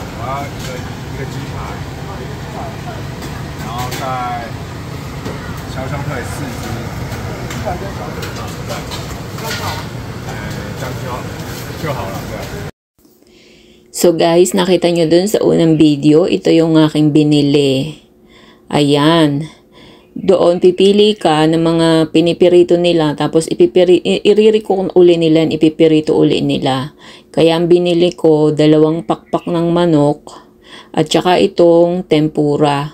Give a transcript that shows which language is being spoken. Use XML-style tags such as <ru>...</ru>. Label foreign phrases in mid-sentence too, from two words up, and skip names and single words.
<zh>后一个鸡排，然后再小熊腿4只，这样就好了，对。</zh> <tl>So guys, nakita nyo dun sa unang video, ito yung aking binili. Ayan. Doon pipili ka ng mga pinipirito nila, tapos iririko uli nila, ipipirito uli nila. Kaya ang binili ko, 2 pakpak ng manok at saka itong tempura.</tl>